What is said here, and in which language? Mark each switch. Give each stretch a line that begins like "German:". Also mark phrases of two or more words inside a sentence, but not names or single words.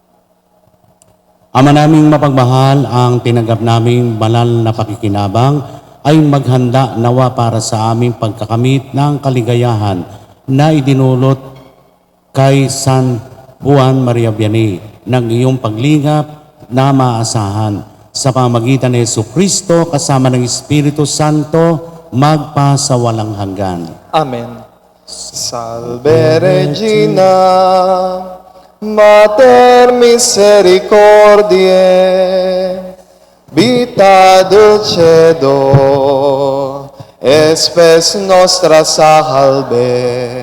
Filipino: Ama naming mapagmahal, ang tinanggap naming banal na pakikinabang ay maghanda nawa para sa aming pagkakamit ng kaligayahan na idinulot kay San Juan Maria Vianney ng iyong paglingap na maasahan sa pamamagitan ni Jesucristo kasama ng Espiritu Santo magpasawalang hanggan. Amen.
Latin: Salve Regina, Mater Misericordiae, Vita dulcedo, espes nostra salve.